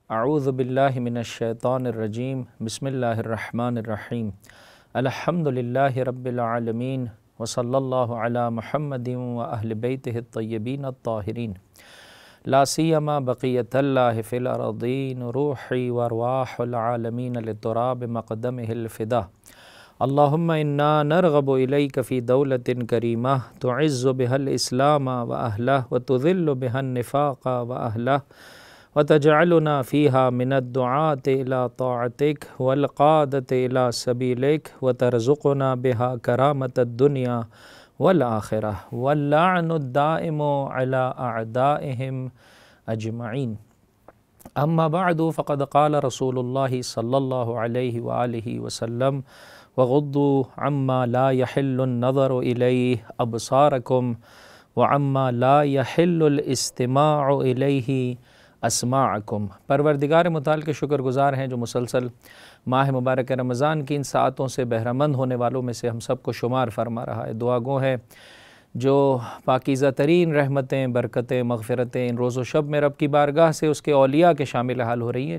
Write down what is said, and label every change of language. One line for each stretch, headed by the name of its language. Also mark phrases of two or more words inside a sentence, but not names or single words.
Arabic: أعوذ بالله من الشيطان الرجيم بسم الله الرحمن الرحيم الحمد لله رب العالمين وصلى الله على محمد وأهل بيته الطيبين الطاهرين لا سيما بقية الله في الأرضين روحي وأرواح العالمين لتراب مقدمه الفداء اللهم إنا نرغب إليك في دولة كريمة تعز بها الإسلام وأهله وتذل بها النفاق وأهله وتجعلنا فيها من الدعاة إلى طاعتك والقادة إلى سبيلك وترزقنا بها كرامة الدنيا والآخرة واللعن الدائم على أعدائهم أجمعين. أما بعد فقد قال رسول الله صلى الله عليه وآله وسلم وغضوا عما لا يحل النظر إليه أبصاركم وعما لا يحل الاستماع إليه أسماعكم.
Urdu: پروردگار متعال کے شکرگزار ہیں جو مسلسل ماہ مبارک رمضان کی ان ساعتوں سے بہرہ مند ہونے والوں میں سے ہم سب کو شمار فرما رہا ہے. دعا گو ہے جو پاکیزہ ترین رحمتیں، برکتیں، مغفرتیں ان روز و شب میں رب کی بارگاہ سے اس کے اولیاء کے شامل حال ہو رہی ہیں.